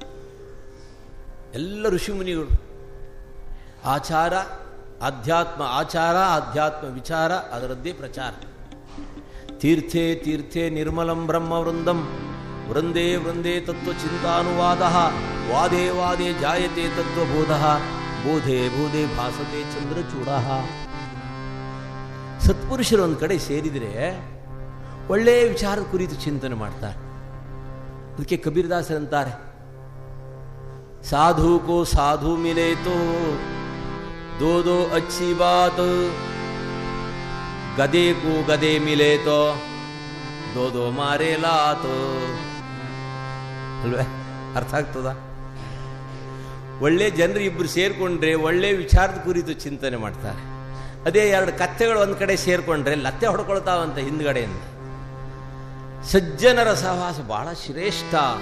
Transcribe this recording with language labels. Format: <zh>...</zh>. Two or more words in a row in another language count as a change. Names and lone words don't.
<kn>ಎಲ್ಲ ಋಷಿ ಮುನಿಗಳು ಆಚಾರ ಆಧ್ಯಾತ್ಮ ವಿಚಾರ ಅದರದ್ದೇ ಪ್ರಚಾರ.</kn> <sa>ತೀರ್ಥೇ ತೀರ್ಥೇ ನಿರ್ಮಲಂ ಬ್ರಹ್ಮ ವೃಂದಂ ವೃಂದೇ ವೃಂದೇ ತತ್ವಚಿಂತಾನುವಾದ ವಾದೇ ವಾದೇ ಜಾಯತೆ ತತ್ವಬೋಧ ಬೋಧೆ ಬೋಧೆ ಭಾಸತೆ ಚಂದ್ರಚೂಡ.</sa> <kn>ಸತ್ಪುರುಷರು ಒಂದು ಕಡೆ ಸೇರಿದರೆ ಒಳ್ಳೆಯ ವಿಚಾರದ ಕುರಿತು ಚಿಂತನೆ ಮಾಡ್ತಾರೆ. ಅದಕ್ಕೆ ಕಬೀರದಾಸರಂತಾರೆ,</kn> <hi>साधु को साधु मिले तो दो दो अच्छी बात, गधे को गधे मिले तो दो दो मारे लात.</hi> <kn>ಅಲ್ವೇ? ಅರ್ಥ ಆಗ್ತದ? ಒಳ್ಳೆ ಜನರು ಇಬ್ಬರು ಸೇರ್ಕೊಂಡ್ರೆ ಒಳ್ಳೆ ವಿಚಾರದ ಕುರಿತು ಚಿಂತನೆ ಮಾಡ್ತಾರೆ. ಅದೇ ಎರಡು ಕತ್ತೆಗಳು ಒಂದು ಕಡೆ ಸೇರ್ಕೊಂಡ್ರೆ ಲತ್ತೆ ಹೊಡ್ಕೊಳ್ತಾವಂತ ಹಿಂದ್ಗಡೆಯಿಂದ. ಸಜ್ಜನರ ಸಹವಾಸ ಬಹಳ ಶ್ರೇಷ್ಠ.</kn>